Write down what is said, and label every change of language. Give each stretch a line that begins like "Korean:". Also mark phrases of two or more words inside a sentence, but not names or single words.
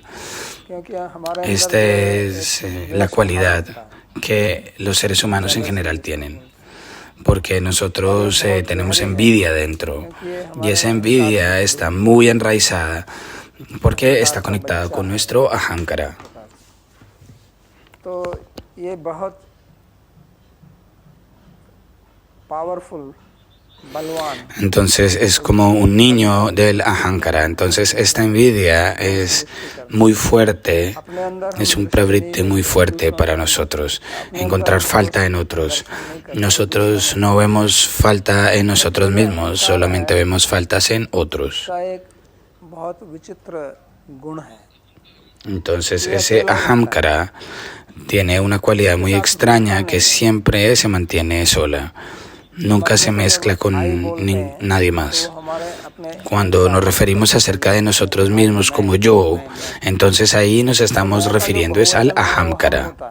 Spanish: Esta es la cualidad que los seres humanos en general tienen, porque nosotros tenemos envidia dentro, y esa envidia está muy enraizada porque está conectada con nuestro ahankara.
Hindi: तो ये बहुत पावरफुल बलवान
Spanish: Entonces es como un niño del ahankara. Entonces esta envidia es muy fuerte, es un pravritti muy fuerte para nosotros, encontrar falta en otros. Nosotros no vemos falta en nosotros mismos, solamente vemos faltas en otros.
Hindi: का एक बहुत विचित्र गुण है.
Spanish: Entonces ese ahamkara tiene una cualidad muy extraña que siempre se mantiene sola, nunca se mezcla con nadie más. Cuando nos referimos acerca de nosotros mismos como yo, entonces ahí nos estamos refiriendo es al ahamkara.